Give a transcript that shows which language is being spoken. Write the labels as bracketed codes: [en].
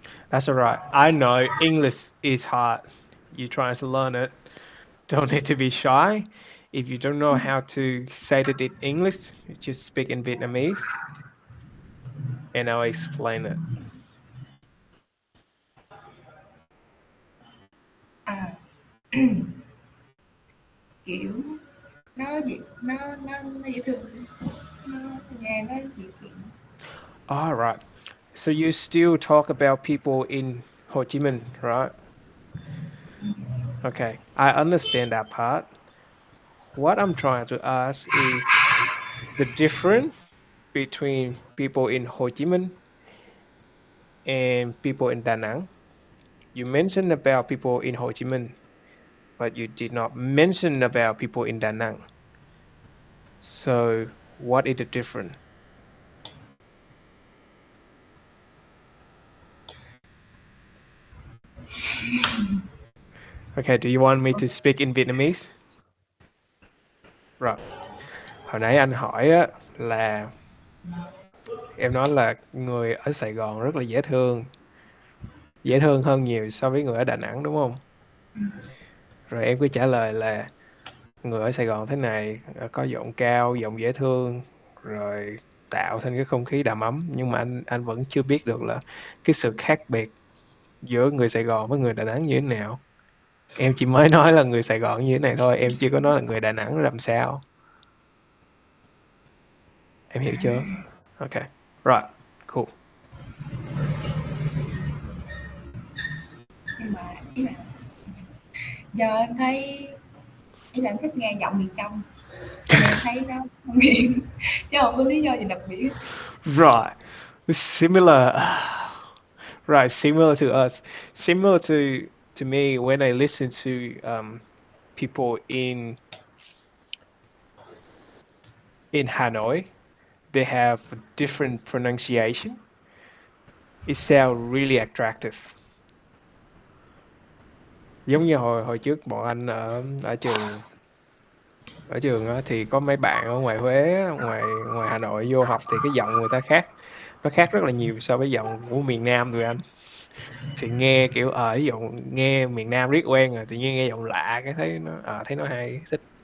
[en] That's all right. I know English is hard. You're trying to learn it. Don't need to be shy. If you don't know how to say it in English, you just speak in Vietnamese and I'll explain it. [vi] À, kiểu nó dễ thương, nó nghe nó dễ chịu. [en] All right. So you still talk about people in Ho Chi Minh, right? Okay. I understand that part. What I'm trying to ask is the difference between people in Ho Chi Minh and people in Da Nang. You mentioned about people in Ho Chi Minh, but you did not mention about people in Da Nang. So what is the difference? Okay, do you want me to speak in Vietnamese? [vi] Rồi, hồi nãy anh hỏi á là em nói là người ở Sài Gòn rất là dễ thương hơn nhiều so với người ở Đà Nẵng đúng không? Rồi em cứ trả lời là người ở Sài Gòn thế này, có giọng cao, giọng dễ thương, rồi tạo thành cái không khí đầm ấm. Nhưng mà anh vẫn chưa biết được là cái sự khác biệt giữa người Sài Gòn với người Đà Nẵng như thế nào. Em chỉ mới nói là người Sài Gòn như thế này thôi, em chưa có nói là người Đà Nẵng làm sao. Em hiểu chưa? [en] Ok. Right. Cool. [vi] Nhưng mà ý là do em thấy ý là em thích nghe giọng miền trong, cho nên em thấy nó nghiện, chứ không có lý do gì đặc biệt. [en] Right. Similar. Right, similar to us. Similar to me when I listen to people in Hanoi, they have different pronunciation. It sounds really attractive. [vi] Giống như hồi hồi trước bọn anh ở trường á, thì có mấy bạn ở ngoài Huế, ngoài ngoài Hà Nội vô học thì cái giọng người ta khác, nó khác rất là nhiều so với giọng của miền Nam tụi anh. Thì nghe kiểu ví dụ nghe miền Nam riết quen rồi tự nhiên nghe giọng lạ cái thấy nó hay thích.